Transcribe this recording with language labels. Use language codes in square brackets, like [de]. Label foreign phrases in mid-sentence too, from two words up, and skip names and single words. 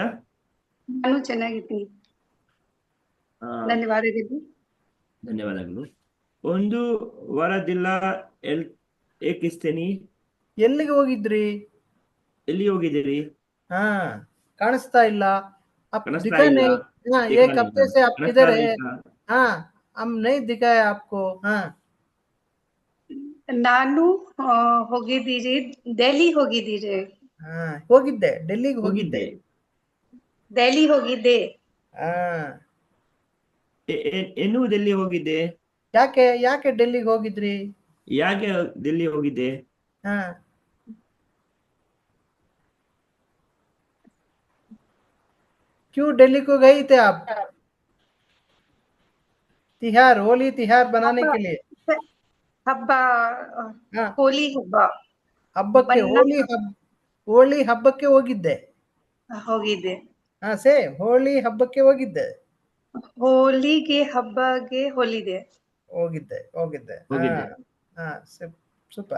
[kn] ನಾನು ಚೆನ್ನಾಗಿದ್ದೀನಿ. ಧನ್ಯವಾದಗಳು. ಧನ್ಯವಾದಗಳು. 1 ವಾರದಿಲ್ಲ ಏಕಿಸ್ತೀನಿ. ಎಲ್ಲಿಗೆ ಹೋಗಿದ್ರಿ? ಎಲ್ಲಿ ಹೋಗಿದ್ದೀರಿ? ಕಾಣಿಸ್ತಾ ಇಲ್ಲ. ಕಾಣಿಸ್ತಾ ಇಲ್ಲ. [hi] एक हफ्ते से आप किधर है? हम नहीं दिखा है आपको. [kn] ನಾನು ಹೋಗಿದ್ದೀರಿ, ಡೆಲ್ಲಿ ಹೋಗಿದ್ದೀರಿ. ಹೋಗಿದ್ದೆ, ಡೆಲ್ಲಿಗೆ ಹೋಗಿದ್ದೆ. ಡೆಲ್ಲಿ ಹೋಗಿದ್ದೆ. ಏನು ಡೆಲ್ಲಿ ಹೋಗಿದ್ದೆ? ಯಾಕೆ ಡೆಲ್ಲಿಗೆ ಹೋಗಿದ್ರಿ? ಯಾಕೆ ಡೆಲ್ಲಿ ಹೋಗಿದ್ದೆ? [hi] क्यों दिल्ली को गई थे आप? तिहार, होली तिहार बनाने के लिए. [kn] ಹಬ್ಬ, ಹೋಲಿ ಹಬ್ಬ. ಹಬ್ಬಕ್ಕೆ ಹೋಳಿ ಹಬ್ಬಕ್ಕೆ ಹೋಗಿದ್ದೆ. ಹೋಳಿ ಹಬ್ಬಕ್ಕೆ ಹೋಗಿದ್ದೆ. ಹೋಲಿಗೆ ಹಬ್ಬಗೆ ಹೋಗಿದ್ದೆ. ಸೂಪರ್.